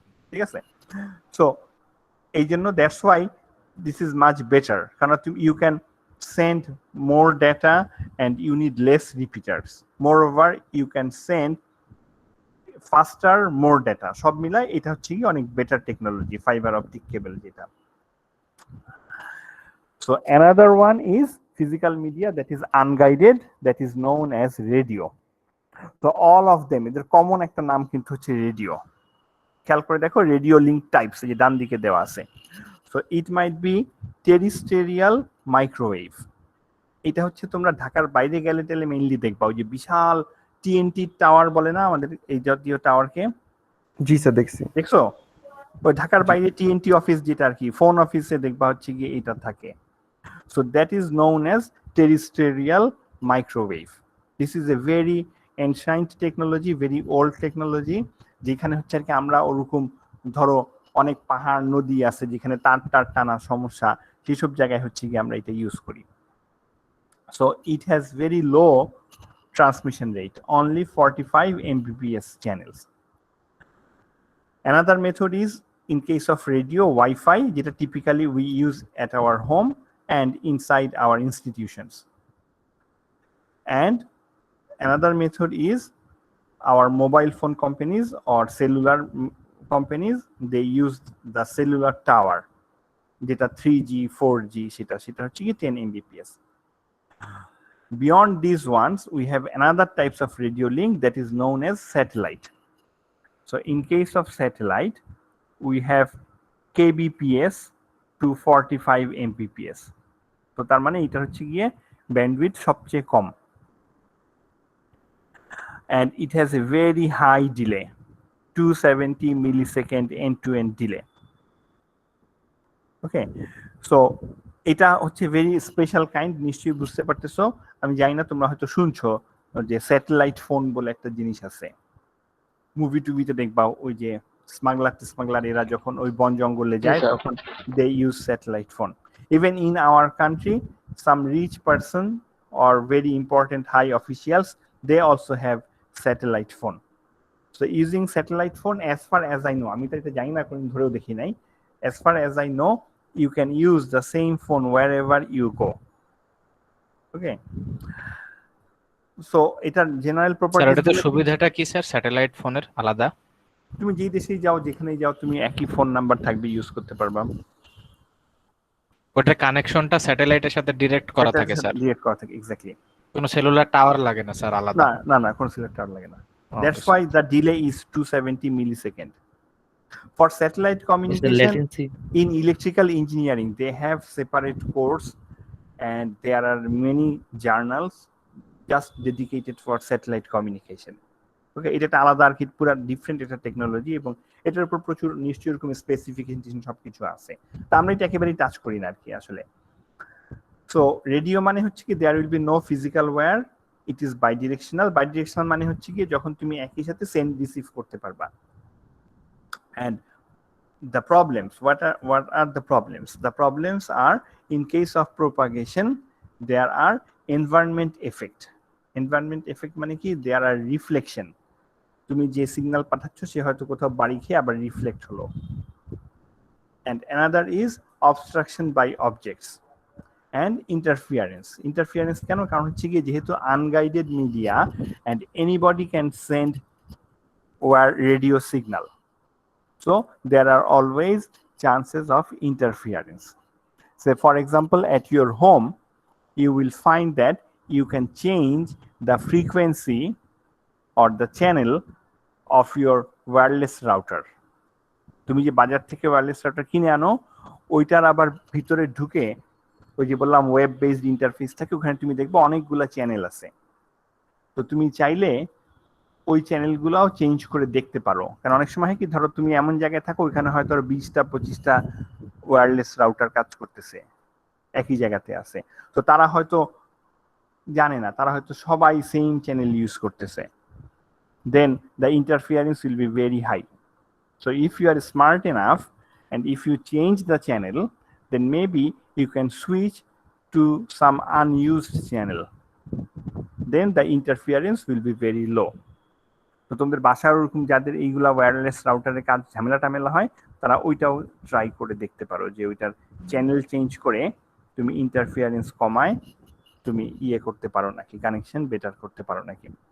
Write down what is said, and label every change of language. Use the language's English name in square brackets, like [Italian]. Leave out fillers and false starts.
[Bangla] ঠিক আছে, [English] so [Bangla] এই জন্য [English] that's why this is much better, [Bangla] কারণ [English] You can send more data and you need less repeaters. Moreover, you can send faster more data. [Bangla] সব মিলাই এটা হচ্ছে কি অনেক better technology fibre optic cable যেটা। [English] So another one is physical media that is unguided, that is known as radio. So all of them, [Bangla] এদের common একটা নাম কিন্তু হচ্ছে রেডিও। খেয়াল করে দেখো রেডিও লিঙ্ক টাইপস এই যে ডান দিকে দেওয়া আছে। [English] So it might be terrestrial microwave. [Bangla] এটা হচ্ছে তোমরা ঢাকার বাইরে গেলে টেলে মেইনলি দেখবা ওই যে বিশাল টিএনটি টাওয়ার বলে না আমাদের এই জাতীয় টাওয়ারকে। জি স্যার দেখছি। দেখছো ওই ঢাকার বাইরে টিএনটি অফিস যেটা আর কি ফোন অফিসে দেখবা হচ্ছে গিয়ে এটা থাকে। [English] So that is known as terrestrial microwave. This is a very ancient technology, very old technology, [Bangla] যেখানে হচ্ছে আর কি আমরা ওরকম ধরো অনেক পাহাড় নদী আছে যেখানে তার টানা সমস্যা, সেসব জায়গায় হচ্ছে কি আমরা এটা ইউজ করি। [English] So it has very low transmission rate, only 45 Mbps channels. Another method is in case of radio Wi-Fi, যেটা typically we use at our home and inside our institutions. And another method is our mobile phone companies or cellular companies, they use the cellular tower, যেটা 3G 4G [Bangla] সেটা হচ্ছে কি [English] 10 Mbps. Beyond these ones, we have another types of radio link that is known as satellite. So in case of satellite, we have kbps to 45 Mbps. [Bangla] তো তার মানে এটা হচ্ছে গিয়ে ব্যান্ডউইথ সবচেয়ে কম, [English] and it has a very high delay, 270 millisecond end-to-end delay. [Bangla] Okay, so এটা হচ্ছে [English] very special kind, [Bangla] নিশ্চয়ই বুঝতে পারতেছো। আমি জানি না তোমরা হয়তো শুনছো যে স্যাটেলাইট ফোন বলে একটা জিনিস আছে, মুভি টুভিতে দেখবা ওই যে স্মাগলার এরা যখন ওই বন জঙ্গলে যায় তখন [English] They use satellite phone. Even in our country, some rich person or very important high officials, they also have satellite phone. So using satellite phone, as far as I know, [Bangla] আমি তো এটা জানি না কোনদিন ধরেও দেখি নাই, [English] as far as I know, you can use the same phone wherever you go. Okay, so এটার general properties, [Bangla] স্যার এটাতে সুবিধাটা কি স্যার স্যাটেলাইট ফোনের আলাদা? তুমি যেই দেশেই যাও যেখানেই যাও তুমি একই ফোন নাম্বার থাকবে, ইউজ করতে পারবা। ওটার কানেকশনটা স্যাটেলাইটের সাথে ডাইরেক্ট করা থাকে স্যার? ডাইরেক্ট করা থাকে, এক্স্যাক্টলি। কোনো সেলুলার টাওয়ার লাগে না স্যার আলাদা? না কোনো সেলুলার টাওয়ার লাগে না। [English] That's why the delay is 270 millisecond. For satellite communication, in electrical engineering, they have separate course and there are many journals just dedicated for satellite communication. [Bangla] Okay, এটা একটা আলাদা আর কি, পুরো ডিফারেন্ট একটা টেকনোলজি, এবং এটার উপর প্রচুর নিশ্চয়ই এরকম স্পেসিফিকেশন সবকিছু আছে। তা আমরা এটা একেবারেই টাচ করি না আর কি আসলে। সো রেডিও মানে হচ্ছে কি [English] There will be no physical wire, it is bidirectional. [Bangla] বাইডিরেকশনাল মানে হচ্ছে কি যখন তুমি একই সাথে সেন্ড রিসিভ করতে পারবা, and [English] the problems. What are the problems? The problems are, in case of propagation, there are environment effect. [Bangla] Environment effect মানে কি? [English] There are reflection. [Bangla] তুমি যে সিগন্যাল পাঠাচ্ছ সে হয়তো কোথাও বাড়ি খেয়ে আবার রিফ্লেক্ট হলো। [English] And another is obstruction by objects and interference. Interference কেন? [Bangla] কারণ হচ্ছে কি যেহেতু [English] unguided media and anybody can send wire radio signal. So there are always chances of interference. Say for example, at your home, you will find that you can change the frequency or the channel of your wireless router. [Bangla] তুমি যে বাজার থেকে wireless router কিনে আনো, ওইটার আবার ভিতরে ঢুকে ওই যে বললাম ওয়েব বেসড ইন্টারফেস থাকে, ওখানে তুমি দেখবে অনেকগুলা চ্যানেল আছে। তো তুমি চাইলে ওই চ্যানেলগুলোও চেঞ্জ করে দেখতে পারো। কারণ অনেক সময় কি ধরো তুমি এমন জায়গায় থাকো ওইখানে হয়তো 20টা-25টা ওয়্যারলেস রাউটার কাজ করতেছে, একই জায়গাতে আছে। তো তারা হয়তো জানে না, তারা হয়তো সবাই সেম চ্যানেল ইউজ করতেছে। [English] Then the interference will be very high. So if you are smart enough and if you change the channel, then maybe you can switch to some unused channel. Then the interference will be very low. [Bangla] তো তোমাদের বাসার ওরকম যাদের এইগুলা wireless রাউটারের কাজ ঝামেলা হয়, তারা ওইটাও ট্রাই করে দেখতে পারো যে ওইটার চ্যানেল চেঞ্জ করে তুমি ইন্টারফিয়ারেন্স কমায় তুমি ইয়ে করতে পারো নাকি, কানেকশন বেটার করতে পারো নাকি।